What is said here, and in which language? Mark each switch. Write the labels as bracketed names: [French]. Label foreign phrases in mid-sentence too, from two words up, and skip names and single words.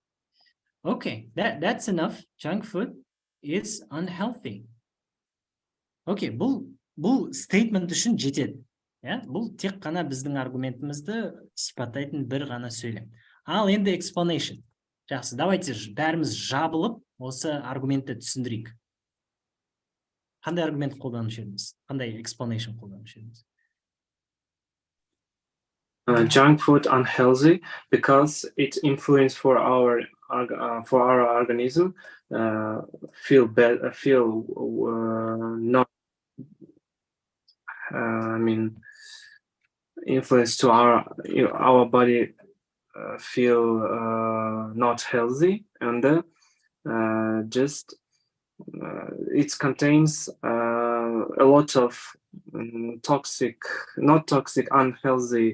[English] Okay, that's enough. Junk food is unhealthy. [Kazakh] Окей, бұл стейтмент үшін жетеді. Бұл тек қана біздің аргументімізді сипаттайтын бір ғана сөйлем. Ал енді explanation. Жақсы, давайте бәріміз жабылып, осы аргументті түсіндірейік. Қандай аргумент қолданушы едіңіз? Қандай explanation қолданушы едіңіз? [English] Junk food unhealthy because it influence for our organism feel bad, feel not. I mean, influence to our body feel not healthy, and just it contains a lot of toxic, not toxic, unhealthy.